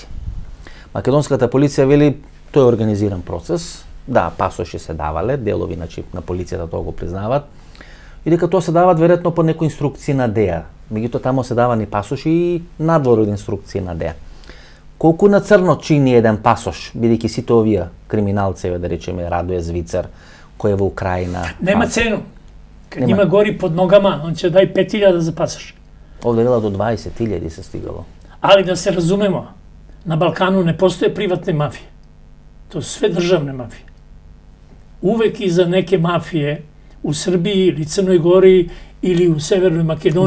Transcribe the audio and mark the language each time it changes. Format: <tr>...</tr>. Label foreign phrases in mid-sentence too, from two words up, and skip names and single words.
<mk>Македонската полиција вели, тој е организиран процес, да, пасоши се давале, делови на полицијата тоа го признаваат, и дека тоа се дават веројатно по некои инструкции на ДЕА. Меѓутоа тамо се давани пасоши и надвор од инструкции на ДЕА. Колку на црно чини еден пасош, бидејќи сите овие криминалци, да речеме Радоје Звицер, кој е во Украина...</mk> <sr>Нема цену. Kad njima gori pod nogama, on će daj 5.000 za pasoš. Ovdje vela do 20.000 se stigalo. Ali da se razumemo, na Balkanu ne postoje privatne mafije. To su sve državne mafije. Uvek iza neke mafije u Srbiji ili Crnoj Gori ili u Severnoj Makedoniji...</sr>